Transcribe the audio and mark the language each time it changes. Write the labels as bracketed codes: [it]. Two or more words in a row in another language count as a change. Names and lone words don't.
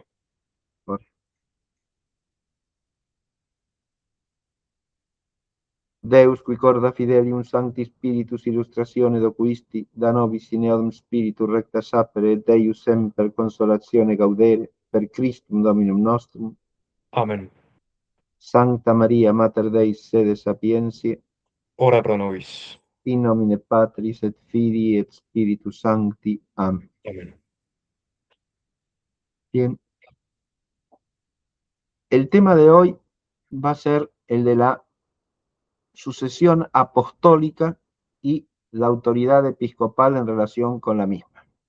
[la] Deus, qui corda fidelium Sancti Spiritus illustratione docuisti, da nobis in eodum spiritu recta sapere et Deus semper consolatione gaudere, per Christum Dominum nostrum. Amen. Sancta Maria, Mater Dei, sede sapientiae, Ora pro nobis. in nomine Patris et Filii et Spiritus Sancti. Amén. Amén. [es] Bien. El tema de hoy va a ser el de la sucesión apostólica y la autoridad episcopal en relación con la misma.